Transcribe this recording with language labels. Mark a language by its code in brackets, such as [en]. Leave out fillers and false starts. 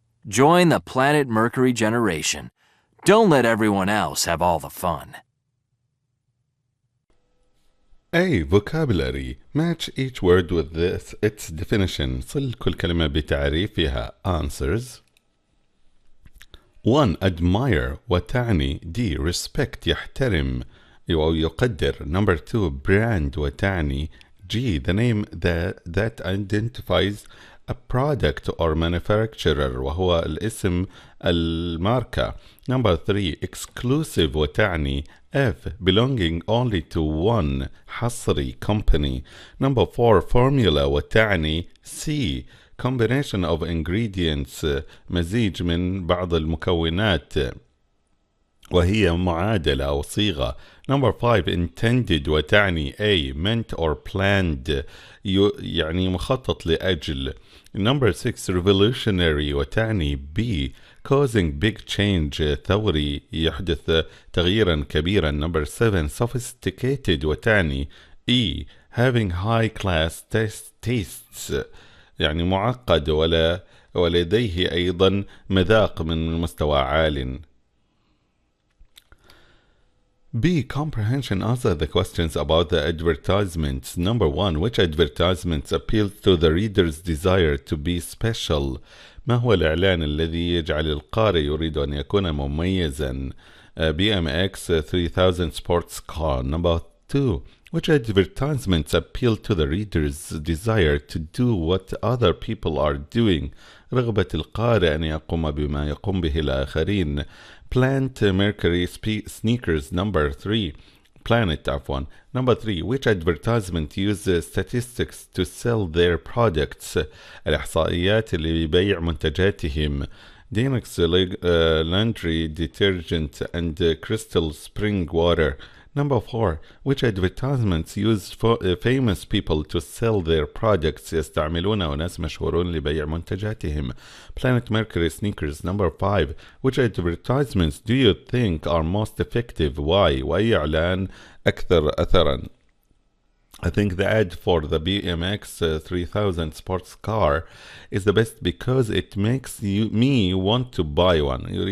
[en] Join the Planet Mercury generation. Don't let everyone else have all the fun. A. Vocabulary. Match each word with its definition. [ar] صل كل كلمة بتعريفها. [en] Answers. 1. Admire [ar] وتعني [en] D. [ar] Respect يحترم أو يقدر. [en] 2. Brand [ar] وتعني [en] G. The name that identifies a product or manufacturer [ar] وهو الاسم الماركة. [en] 3. Exclusive [ar] وتعني [en] F. Belonging only to one حصري company. 4. Formula [ar] وتعني [en] C. Combination of ingredients [ar] مزيج من بعض المكونات وهي معادلة أو صيغة. [en] 5. Intended [ar] وتعني [en] A. Meant or planned [ar] يعني مخطط لأجل. [en] 6. Revolutionary وتعني B. causing big change [ar] ثوري يحدث تغييرا كبيرا. [en] Number 7 sophisticated [ar] وتعني [en] E having high class tastes [ar] يعني معقد ولديه أيضا مذاق من مستوى عال. [en] B. Comprehension. Answer the questions about the advertisements. Number 1. Which advertisements appeal to the reader's desire to be special? [ar] ما هو الإعلان الذي يجعل القارئ يريد أن يكون مميزا؟ BMX 3000 sports car. [en] Number 2. Which advertisements appeal to the reader's desire to do what other people are doing? [ar] رغبة القارئ أن يقوم بما يقوم به الآخرين. [en] Plant Mercury sneakers. Number 3. Planet عفوا. Number 3. Which advertisement uses statistics to sell their products? [ar] الإحصائيات لبيع منتجاتهم. [en] Dynex laundry detergent and crystal spring water. Number 4. Which advertisements use famous people to sell their products? [ar] يستعملون أناس مشهورون لبيع منتجاتهم. [en] Planet Mercury sneakers. Number 5. Which advertisements do you think are most effective? Why? [ar] وأي إعلان أكثر أثرا؟ [en] I think the ad for the BMX 3000 sports car is the best because it makes me want to buy one.